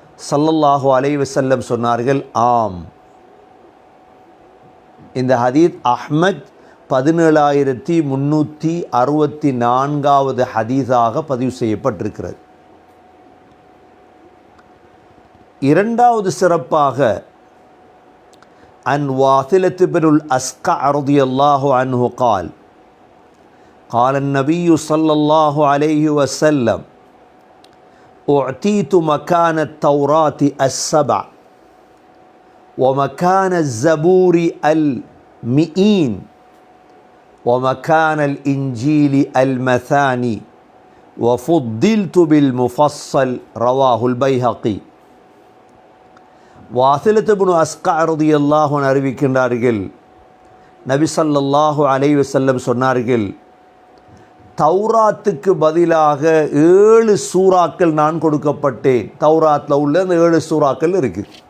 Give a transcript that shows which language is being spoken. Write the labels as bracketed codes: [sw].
[ta] ஸல்லல்லாஹு அலைஹி வஸல்லம் சொன்னார்கள், ஆம். இந்த ஹதீஸ் அஹ்மத் 17364வது ஹதீஸாக பதிவு செய்யப்பட்டிருக்கிறது. இரண்டாவது சிறப்பாக அன் வாசிலத் இப்னுல் அஸ்கா ரலியல்லாஹு அன்ஹு [ar] قال قال النبي صلى الله عليه وسلم أعطيت مكان التوراة السبع ومكان الزبور المئين ومكان الإنجيل المثاني وفضلت بالمفصل رواه البيهقي. [ta] வாசிலத் இப்னு அஸ்கா ரலியல்லாஹு அன்ஹு அறிவிக்கின்றார்கள், நபி ஸல்லல்லாஹு அலைஹி வஸல்லம் சொன்னார்கள், தௌராத்துக்கு பதிலாக 7 சூறாக்கள் நான் கொடுக்கப்பட்டேன். தௌராத்தில் உள்ள அந்த 7 சூறாக்கள் இருக்கு.